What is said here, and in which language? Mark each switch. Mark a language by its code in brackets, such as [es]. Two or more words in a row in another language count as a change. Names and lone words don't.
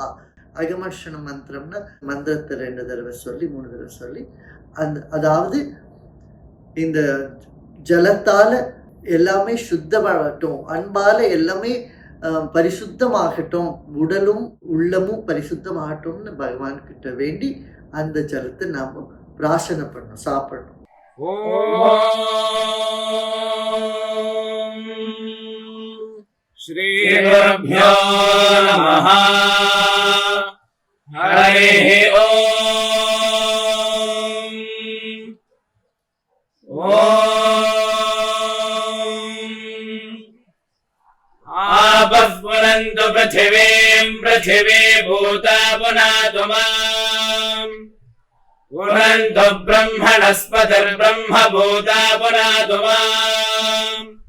[ta] அகமர்ஷண மந்திரம்னா மந்திரத்தை 2 தடவை சொல்லி 3 தடவை சொல்லி அதாவது இந்த ஜலத்தால எல்லாமே சுத்தமாகட்டும், அன்பால எல்லாமே பரிசுத்தமாகட்டும், உடலும் உள்ளமும் பரிசுத்தமாகட்டும்னு பகவான் கிட்ட வேண்டி அந்த ஜலத்தை நாம பிரார்த்தனை பண்ணணும், சாப்பிடணும். [sa] श्री गुरुभ्यो नमः. हरिः ॐ. आपः पुनन्तु पृथिवीम् पृथिवी भूता पुनातु माम् पुनन्तु ब्रह्मणस्पतिर्ब्रह्म भूता पुनातु माम्